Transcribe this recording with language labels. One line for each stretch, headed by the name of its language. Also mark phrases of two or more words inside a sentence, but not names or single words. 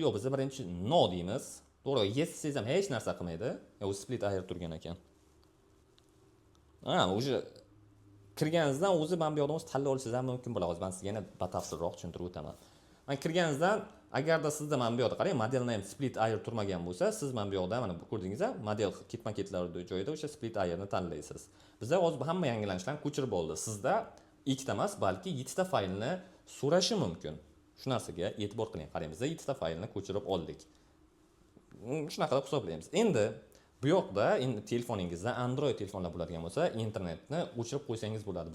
Uzbek: Yo'q, biz birinchi no deymiz. To'g'ri, yes desangiz ham hech narsa qilmaydi. U
English: split air
Uzbek: turgan ekan. O'sha kirganingizdan o'zi mana bu yoqdan o'zi tanlab olishingiz ham mumkin bo'ladi. Hozir men sizga yana batafsilroq tushuntirib o'taman. Mana kirganingizdan agarda sizda mana bu yoqda qarang,
English: model name split air
Uzbek: turmagan bo'lsa, siz mana bu yoqda mana ko'rdingiz-a, model ketma-ketlar joyida o'sha
English: split airni
Uzbek: tanlaysiz. Bizda hozir hamma yangilanishlarni ko'chirib oldi. Sizda ikkita emas, balki 7 ta faylni so'rashi mumkin. Shu narsaga e'tibor qiling. Qarang, biz 7 ta faylni ko'chirib oldik. Shunaqa deb hisoblaymiz. Endi bu yoqda telefoningizda Android telefonlar bo'ladigan bo'lsa, internetni o'chirib qo'ysangiz bo'ladi.